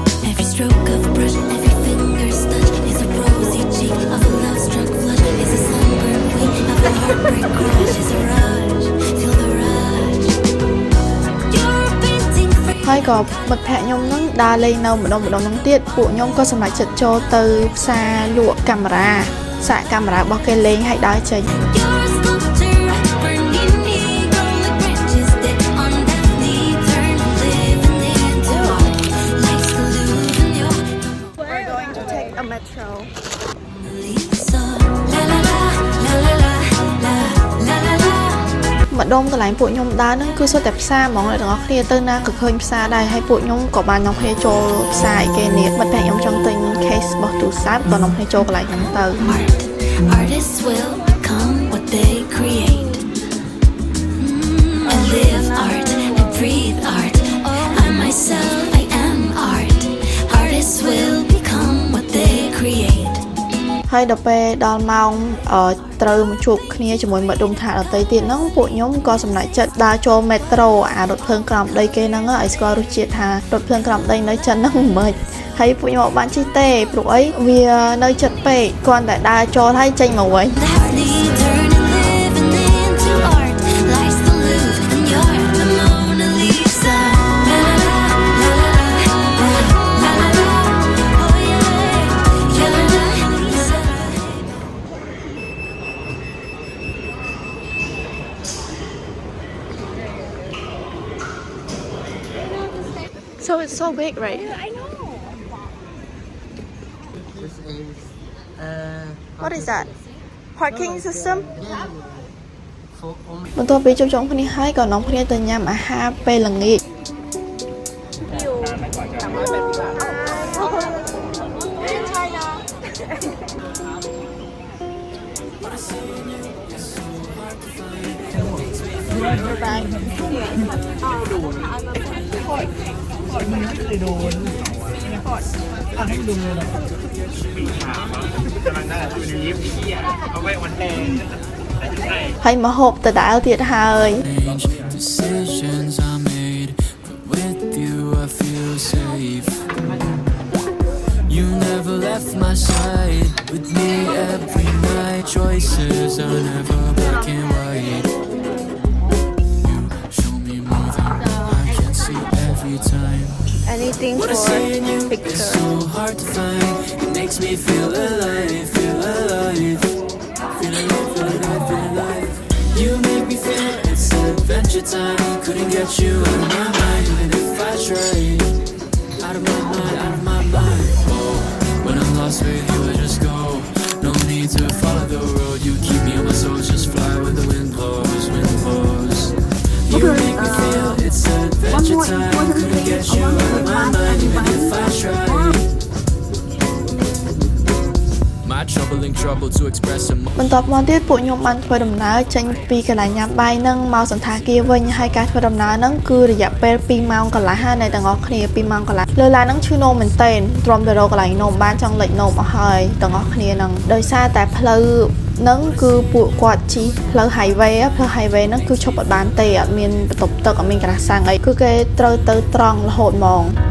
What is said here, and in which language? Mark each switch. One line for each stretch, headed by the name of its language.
English: Every stroke of a brush, every finger's touch is a rosy cheek of a love-struck flush. Is a sunburned wing of a heartbreak crush. Is a rush, feel the rush. You're a painting free.
Khmer: ហើយក៏មិត្តភក្តិខ្ញុំហ្នឹងដើរលេងនៅម្ដុំហ្នឹងទៀតពួកខ្ញុំក៏សម្រេចចិត្តចូលទៅផ្សារលក់កាមេរ៉ាសាកកាមេរ៉ារបស់គេលេងហើយដើរចេញ
English: You're a sculptor, burning ego like branches dead on Daphne. Turn living into art. Life's the Louvre and you're We're going to take a metro. Lisa. La la la, la la la, la la la la.
Khmer: ម្ដុំកន្លែងពួកខ្ញុំដើរហ្នឹងគឺសុទ្ធតែផ្សារហ្មងអ្នកទាំងអស់គ្នាទៅណាក៏ឃើញផ្សារដែរហើយពួកខ្ញុំក៏បាននាំគ្នាចូលផ្សារឯគេនេះមិត្តភក្តិខ្ញុំចង់ទិញ case របស់ទូរស័ព្ទក៏នាំគ្នាចូលកន្លែងហ្នឹងទៅ
English: Artists will become what they create. I live art, I breathe art. I myself, I am art. Artists will become what they create.
Khmer: ហើយដល់ពេលដល់ម៉ោងត្រូវមកជួបគ្នាជាមួយមិត្តរួមថ្នាក់ដទៃទៀតហ្នឹងពួកខ្ញុំក៏សម្រេចចិត្តដើរចូល metro អារថភ្លើងក្រោមដីគេហ្នឹងឲ្យស្គាល់រសជាតិថារថភ្លើងក្រោមដីនៅចិនហ្នឹងមិនម៉េចហើយពួកខ្ញុំអត់បានជិះទេព្រោះអីវានៅជិតពេកគ្រាន់តែដើរចូលហើយចេញមកវិញ
English: Daphne, turn and living into art. Life's the Louvre and you're the Mona Lisa. La la la, la la la, la la la. Oh yeah, you're the Lisa. So it's so big right This is What is that parking system for only
Khmer: បន្ទាប់ពីជួបជុំគ្នាហើយក៏នាំគ្នាទៅញ៉ាំអាហារពេលល្ងាច ហើយមកហូបដដែលទៀតហើយ
English: Decisions I made, but with you I feel safe. You never left my side, with me every night. Choices are never black and white. You show me more than I can see every time. Anything What I for see in you is picture. so hard to find. It makes me feel alive, feel alive. Feel alive, feel alive, feel alive. You make me feel it's adventure time. Couldn't get you out of my mind, even if I tried. Out of my mind, out of my mind. Oh, when I'm lost with you, I just go. No need to follow the road. You keep me on my soul, just fly when the wind blows, wind blows. You make me feel it's adventure time. Couldn't get you out of my mind, even if I tried. my troubling trouble to express emotion.
Khmer: បន្ទាប់មកទៀតពួកខ្ញុំបានធ្វើដំណើរចេញពីកន្លែងញ៉ាំបាយនឹងមកសន្តាគារវិញហើយការធ្វើដំណើរហ្នឹងគឺរយៈពេល2ម៉ោងកន្លះហើយអ្នកទាំងអស់គ្នា2ម៉ោងកន្លះលើឡានហ្នឹងឈឺនោមមែនទែនទ្រាំទៅរកកន្លែងនោមបានចង់លេចនោមអស់ហើយទាំងអស់គ្នាហ្នឹងដោយសារតែផ្លូវហ្នឹងគឺពួកគាត់ជិះផ្លូវ highway ហ្នឹងគឺឈប់អត់បានទេអត់មានបន្ទប់ទឹកអត់មានក្រាស់សាំងអីគឺគេត្រូវទៅត្រង់រហូតហ្មង